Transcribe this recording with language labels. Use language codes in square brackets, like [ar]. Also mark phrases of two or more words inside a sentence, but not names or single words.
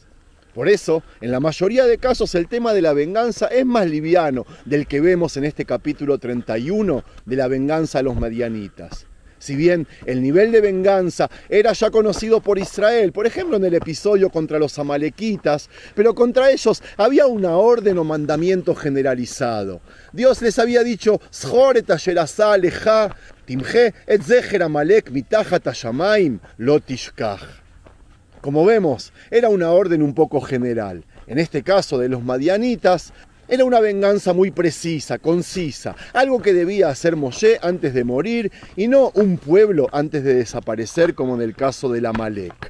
[es] Por eso, en la mayoría de casos, el tema de la venganza es más liviano del que vemos en este capítulo 31 de la venganza a los madianitas. Si bien el nivel de venganza era ya conocido por Israel, por ejemplo en el episodio contra los amalequitas, pero contra ellos había una orden o mandamiento generalizado. Dios les había dicho, [he] זכור את אשר עשה לך, תמחה את זכר עמלק מתחת השמים לא תשכח. [es] Como vemos, era una orden un poco general. En este caso de los madianitas, era una venganza muy precisa, concisa, algo que debía hacer Moshe antes de morir y no un pueblo antes de desaparecer como en el caso del Amalek.